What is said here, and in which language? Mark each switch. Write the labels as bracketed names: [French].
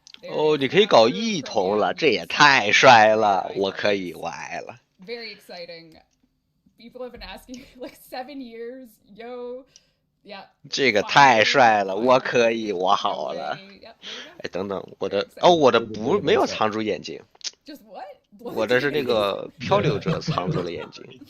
[Chinese] 哦，你可以搞异瞳了，这也太帅了！我可以，我爱了。 [English] Very exciting. People have been asking like 7 years. Yo. Yeah. [Chinese] 这个太帅了，我可以，我好了。哎，等等，我的没有藏住眼睛，我这是那个漂流者藏住了眼睛。